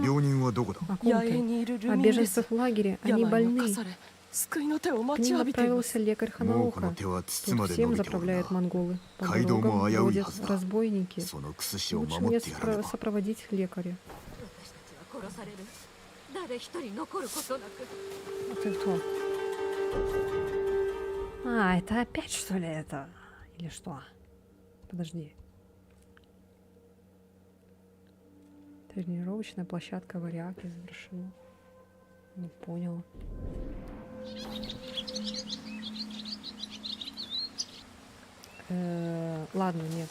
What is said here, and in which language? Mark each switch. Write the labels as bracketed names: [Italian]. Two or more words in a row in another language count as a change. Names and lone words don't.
[Japanese] 病人はどこだ [Russian] О ком ты? О беженцах в лагере. Они больны. К ним отправился лекарь [Japanese] 猛虎 [Russian] Ханаока. [Japanese] の手は筒 [Russian] Тут [Japanese] まで伸 [Russian] всем [Japanese] びておる [Russian] заправляют [Japanese] な [Russian] монголы. По [Japanese] 街道も [Russian] дорогам [Japanese] 危うい [Russian] бродят [Japanese] はずだ [Russian] разбойники. [Japanese] その薬師を [Russian] Лучше [Japanese] 守 [Russian] мне [Japanese] ってやらねば [Russian] сопроводить лекаря. [Japanese] 私たちは殺される。誰一人残ることなく。 [Russian] Ты кто? А, это опять что ли это? Или что? Подожди. Тренировочная площадка Варяги завершена. Не понял. Ладно, нет.